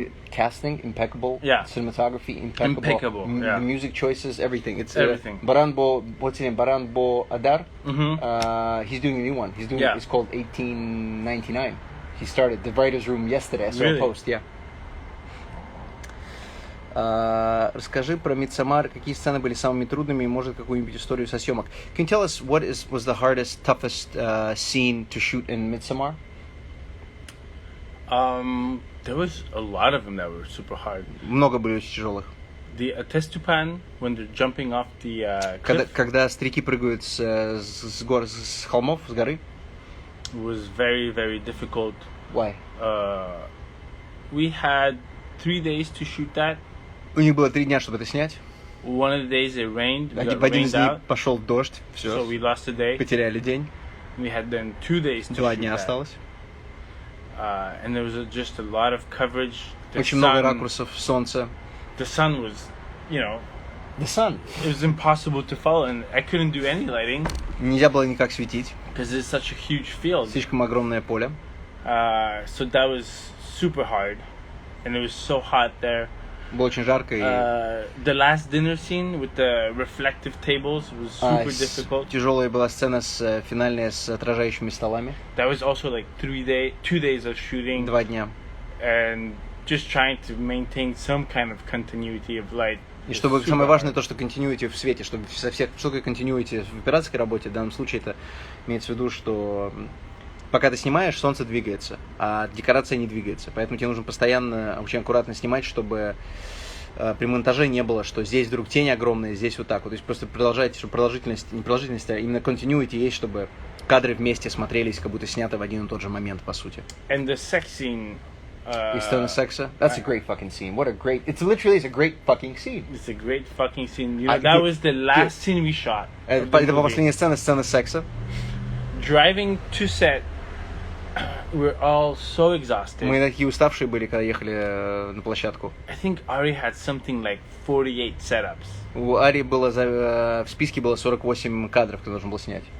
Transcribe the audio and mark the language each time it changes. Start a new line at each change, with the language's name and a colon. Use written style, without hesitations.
English: Casting impeccable. Yeah. Cinematography impeccable. Yeah. The music choices, everything. It's everything. What's his name? Baranbo Adar. He's doing a new one. It's called 1899. He started the writer's room yesterday. I saw a post. Yeah.
Russian: Расскажи про Midsommar, какие сцены были самыми трудными, и может какую-нибудь историю со съемок.
English: Can you tell us what was the hardest, toughest scene to shoot in Midsommar? There was a lot of them that were super hard.
Russian: Много были очень тяжелых.
English: The Testupan, when they're jumping off the cliff.
Russian: Когда старики прыгают с холмов, с горы.
English: It was very, very difficult. Why? We had 3 days to shoot that.
Russian: У них было 3 дня, чтобы это снять.
English: One of the days it rained.
Russian: В один из дней пошел дождь. Все.
English: So we lost a day.
Russian: Потеряли день.
English: We had then 2 days to
Russian: 2
English: shoot
Russian: дня
English: that.
Russian: осталось.
English: And there was just a lot of coverage.
Russian: Очень много ракурсов, солнца.
English: The sun was, you know. The sun. It was impossible to follow, and I couldn't do any lighting.
Russian: Нельзя было никак светить.
English: Because it's such a huge field.
Russian: Слишком огромное поле.
English: So that was super hard, and it was so hot there.
Russian: Было очень жарко.
English: The last dinner scene with the reflective tables was super difficult.
Russian: Тяжелая была сцена финальная с отражающими столами.
English: That was also like 2 days of shooting.
Russian: 2 дня.
English: And just trying to maintain some kind of continuity of light.
Russian: И чтобы самое важное то, что continuity в свете, чтобы со всех, что такое continuity в операторской работе, в данном случае это имеется в виду, что пока ты снимаешь, солнце двигается, а декорация не двигается. Поэтому тебе нужно постоянно, очень аккуратно снимать, чтобы при монтаже не было, что здесь вдруг тень огромная, здесь вот так вот. То есть просто продолжайте, чтобы продолжительность, не продолжительность, а именно continuity есть, чтобы кадры вместе смотрелись, как будто сняты в один и тот же момент, по сути.
English: And the sex scene.
Russian: Сцена секса?
English: That's a great fucking scene. What a great... It's literally a great fucking scene. It's a great fucking scene. You know, that was the last scene we shot.
Russian: Это последняя сцена секса.
English: Driving to set, we're all so exhausted.
Russian: Мы такие уставшие были, когда ехали на площадку.
English: I think Ari had something like 48 setups.
Russian: У Ари было в списке было 48 кадров, которые должен был снять.